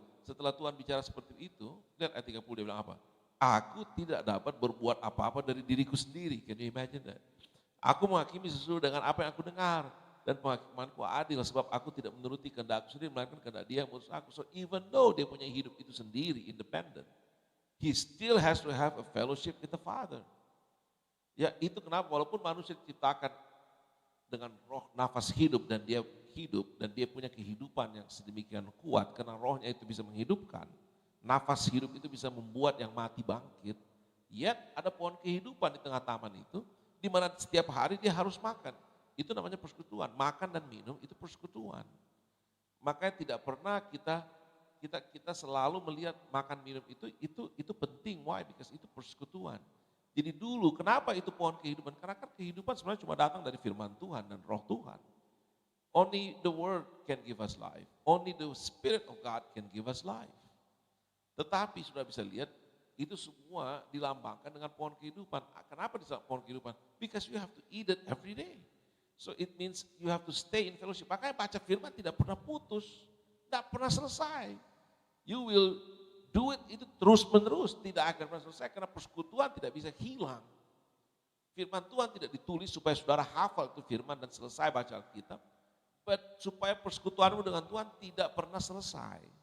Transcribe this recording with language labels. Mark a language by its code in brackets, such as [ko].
[id] Setelah Tuhan bicara seperti itu, lihat ayat 30 dia bilang apa? Aku tidak dapat berbuat apa-apa dari diriku sendiri. [en] Can you imagine that? [id] Aku menghakimi sesuai dengan apa yang aku dengar. Dan penghakimanku adil sebab aku tidak menuruti kehendakku sendiri, melainkan kehendak dia yang mengutus aku. [en] So even though [id] dia punya hidup itu sendiri, [en] independent, he still has to have a fellowship with the Father. [id] Ya itu kenapa walaupun manusia diciptakan dengan roh nafas hidup dan dia hidup dan dia punya kehidupan yang sedemikian kuat karena rohnya itu bisa menghidupkan. Nafas hidup itu bisa membuat yang mati bangkit. [en] Yet [id] ada pohon kehidupan di tengah taman itu di mana setiap hari dia harus makan. Itu namanya persekutuan. Makan dan minum itu persekutuan. Makanya tidak pernah kita selalu melihat makan minum itu penting. [en] Why? Because [id] itu persekutuan. Jadi dulu kenapa itu pohon kehidupan? Karena kan kehidupan sebenarnya cuma datang dari firman Tuhan dan roh Tuhan. [en] Only the word can give us life. Only the spirit of God can give us life. [id] Tetapi sudah bisa lihat itu semua dilambangkan dengan pohon kehidupan. Kenapa disebut pohon kehidupan? [en] Because you have to eat it every day. So it means you have to stay in fellowship. [id] Makanya baca firman tidak pernah putus, tidak pernah selesai. [en] You will do it [id] itu terus menerus, tidak akan pernah selesai karena persekutuan tidak bisa hilang. Firman Tuhan tidak ditulis supaya saudara hafal itu firman dan selesai baca Alkitab, [en] but [id] supaya persekutuanmu dengan Tuhan tidak pernah selesai.